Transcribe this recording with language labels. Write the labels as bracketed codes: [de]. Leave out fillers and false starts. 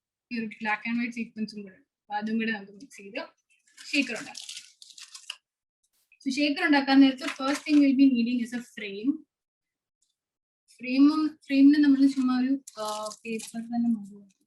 [ml] ഈ ഒരു black and white സീക്വൻസും കൂടെ അതും കൂടെ നമുക്ക് മിക്സ് ചെയ്ത് ഷേക്കർ ഉണ്ടാക്കാം. [en] So shaker [ml] ഉണ്ടാക്കാൻ നേരത്തെ [en] first thing we'll be needing is a frame. [ml] ഫ്രെയിമിന് നമ്മൾ ചുമ്മാ ഒരു പേപ്പർ തന്നെ മതി.